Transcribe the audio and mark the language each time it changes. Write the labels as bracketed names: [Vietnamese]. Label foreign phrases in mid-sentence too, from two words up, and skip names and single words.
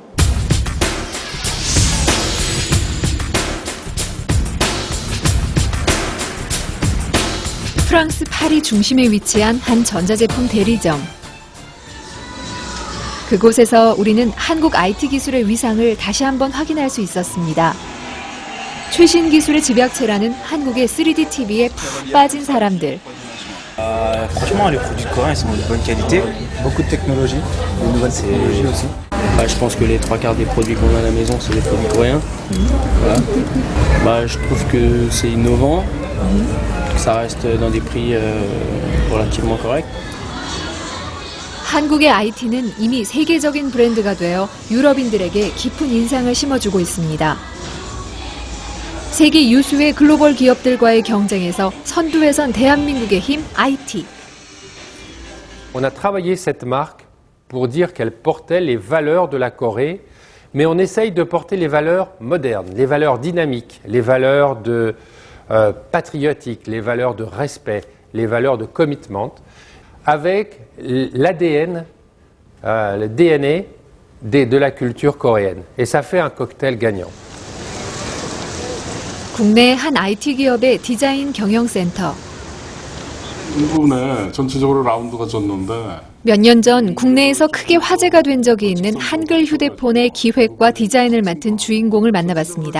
[Korean] 프랑스 파리 중심에 위치한 한 전자제품 대리점. 그곳에서 우리는 한국 IT 기술의 위상을 다시 한번 확인할 수 있었습니다. 최신 기술의 집약체라는 한국의 3D TV에 푹 빠진 사람들. [French] Franchement, les produits coréens sont de bonne qualité. Beaucoup de technologie, de nouvelles technologies aussi. Je pense que les 3/4 des produits qu'on a à la maison, c'est des produits coréens. Voilà. Je trouve que c'est innovant, que ça reste dans des prix relativement corrects. [Korean] 한국의 IT는 이미 세계적인 브랜드가 되어 유럽인들에게 깊은 인상을 심어주고 있습니다. 세계 유수의 글로벌 기업들과의 경쟁에서 선두에 선 대한민국의 힘 IT. [French] On a travaillé cette marque pour dire qu'elle portait les valeurs de la Corée, mais on essaye de porter les valeurs modernes, les valeurs dynamiques, les valeurs patriotiques, les valeurs de respect, les valeurs de commitment, avec l'ADN, le DNA de la culture coréenne. Et ça fait un cocktail gagnant. [Korean] 국내 한 IT 기업의 디자인 경영센터. 이 부분에 전체적으로 라운드가 졌는데 몇 년 전 국내에서 크게 화제가 된 적이 있는 한글 휴대폰의 기획과 디자인을 맡은 주인공을 만나봤습니다.